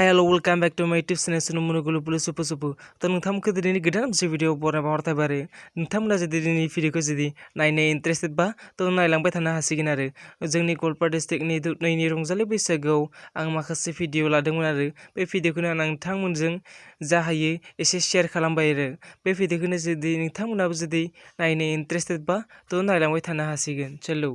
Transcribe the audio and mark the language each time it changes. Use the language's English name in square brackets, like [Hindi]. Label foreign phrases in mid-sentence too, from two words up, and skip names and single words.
[English] welcome back to my YouTube channel Sunumunu Supu Supu. [Bodo] तो नोंथां दिनैनि गोदान मोनसे भिडिअ बरायना हरथाय बारो नोंथांमोना जुदि दिनैनि भिडिअखौ जुदि नायनो इन्टारेस्टेड बा तो नायलांबाय थानो हासिगोन आरो जोंनि गवालपारा डिस्ट्रिक्टनि दुधनैनि रंजालि बैसागोआव आं माखासे भिडिअ लादोंमोन आरो बे भिडिअखौनो आं नोंथांमोनजों जा हायो एसे शेयार खालामबाय आरो बे भिडिअखौनो जुदि नोंथांमोनाबो जुदि नायनो इन्टारेस्टेड बा तो नायलांबाय थानो हासिगोन चलो